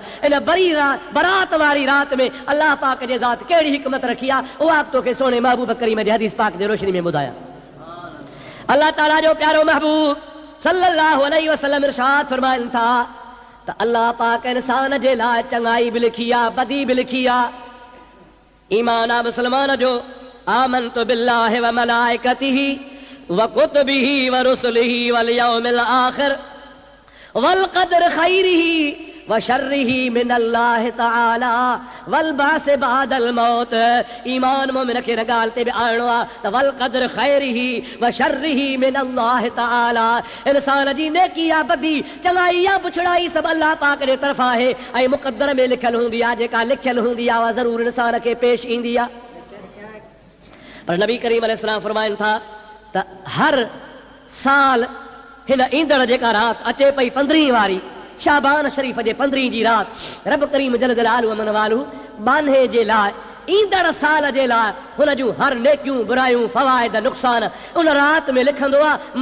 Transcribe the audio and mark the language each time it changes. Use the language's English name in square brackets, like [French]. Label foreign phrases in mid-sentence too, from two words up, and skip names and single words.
[Sindhi] इन बरी राति, बरात वारी राति में अल्लाह पाक जे ज़ात कहिड़ी हिकमत रखी आहे, उहा तोखे सोने महबूब करीम जे हदीस पाक जे रोशनी में ॿुधायां। अल्लाह ताला जो प्यारो महबूब [Arabic] صلى الله عليه وسلم [Sindhi] इरशाद फरमाइनि था त अल्लाह पाक इंसान जे लाइ चङाई बि लिखी आहे, बदी बि लिखी आहे। ईमान आहे मुस्लमान जो, [Arabic] آمنت بالله وملائكته وكتبه ورسله واليوم الآخر والقدر خيره وشره من الله تعالى والبعث بعد الموت. [Sindhi] ईमान मोमिन खे हिन ॻाल्हि ते बि आणणो आहे त [Arabic] والقدر خيره وشره من الله تعالى. [Sindhi] इंसान जी नेकी या बदी, चङाई या बुछड़ाई सभु अल्लाह पाक जे तरफ़ां आहे, ऐं मुक़द्दर में लिखियल हूंदी आहे। जेका लिखियल हूंदी आहे उहा ज़रूर इंसान खे पेश ईंदी आहे। पर नबी करीम अलैहिस्सलाम फरमाइनि था त हर साल हिन ईंदड़ जेका राति अचे पई 15 वारी शाबान शरीफ़ जे 15 जी राति, रब करीम [Arabic] جل جلاله [Sindhi] मन वालहु बान्हे जे लाइ, ईंदड़ साल जे लाइ हुन जूं हर नेकियूं, बुरायूं, फ़वाइद, नुक़सान उन राति में लिखंदो आहे।